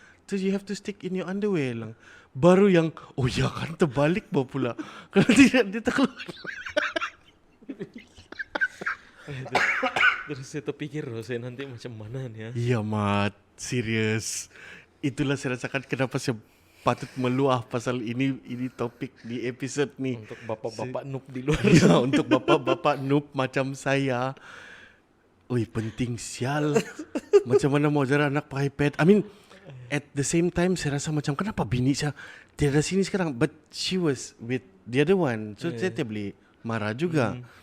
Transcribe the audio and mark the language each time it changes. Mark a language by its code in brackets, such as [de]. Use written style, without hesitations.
[en] Terus you have to stick in your underwear lah. [ms] Baru yang, ya kan terbalik bawa pula. Kalau tidak dia terkeluar. Terus saya terpikir saya nanti macam mana nih ya. Iya mat, serius. Itulah saya rasakan kenapa saya patut meluah pasal ini topik di episode ni. Untuk bapak-bapak noob di luar. Ya, untuk bapak-bapak noob macam saya. Ui, penting sial. Macam mana mau ajar anak pakai pad. [en] I mean, at the same time [ms] saya rasa macam kenapa bini saya tiada sini sekarang. [en] But she was with the other one. [ms] So saya tiada boleh marah juga.